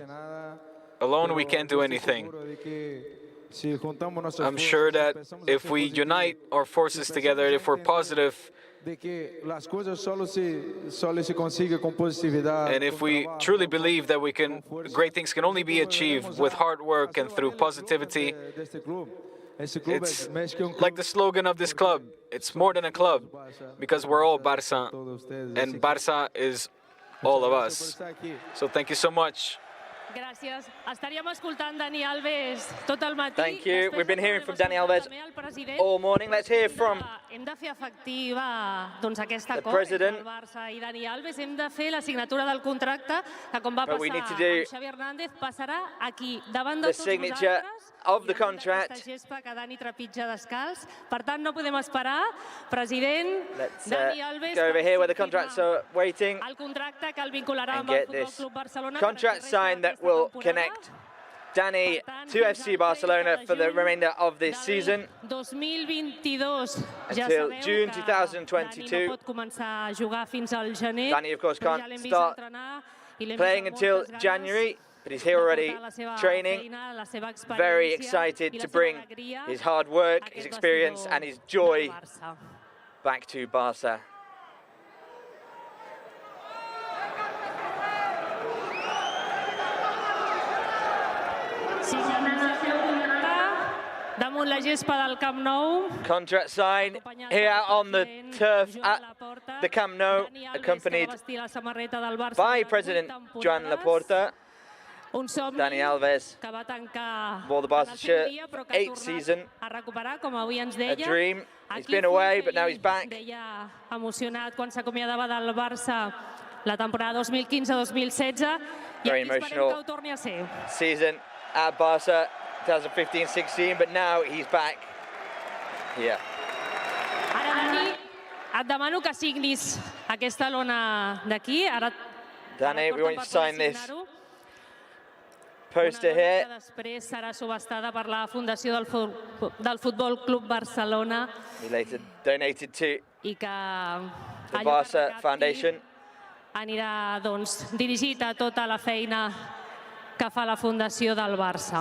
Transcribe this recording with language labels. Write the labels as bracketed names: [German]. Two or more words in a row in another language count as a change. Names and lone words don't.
[English] Alone, we can't do anything. I'm sure that if we unite our forces together, if we're positive, and if we truly believe that great things can only be achieved with hard work and through positivity, it's like the slogan of this club. It's more than a club, because we're all Barça, and Barça is all of us. So thank you so much. [Catalan] Gràcies. Estaríem escoltant Dani Alves tot el matí. [English] Thank you. We've been hearing from Dani Alves all morning. Let's hear from [Catalan] hem de fer efectiva aquest acord [English] president. [Catalan] entre el Barça i Dani Alves. Hem de fer la signatura del contracte, que com va passar amb Xavi Hernández, passarà aquí, davant de tots vosaltres. [English] Of the contract. [Catalan] Aquesta gespa que Dani trepitja descalç. Per tant, no podem esperar. [English] President, Dani Alves, go over here where the contracts are waiting. [Catalan] El contracte que el vincularà amb el Futbol Club Barcelona. [English] Contract signed that will connect Dani to FC Barcelona for the remainder of this season. 2022. Until June 2022. [Catalan] Dani no pot començar a jugar fins al gener. [English] Dani, of course, can't start playing until January. But he's here already training, very excited to bring his hard work, his experience and his joy back to Barça. [Catalan] Damunt la gespa del Camp Nou. [English] Contract signed here on the turf at the Camp Nou, accompanied by President Joan Laporta. Dani Alves wore the Barça shirt, 8th season, a dream. He's been away, but now he's back. [Catalan] Emocionat quan s'acomiadava del Barça la temporada 2015-2016 i aquí esperem que ho torni a ser. [English] Season at Barça 2015-16, but now he's back here. [Catalan] Ara, Dani, et demano que signis aquesta lona d'aquí. [English] Dani, we want you to sign this poster here. [Catalan] Després serà subhastada per la Fundació del Futbol Club Barcelona. [English] He later donated to [Catalan] I que [English] the Barça Foundation. [Catalan] Anirà dirigit a tota la feina que fa la Fundació del Barça.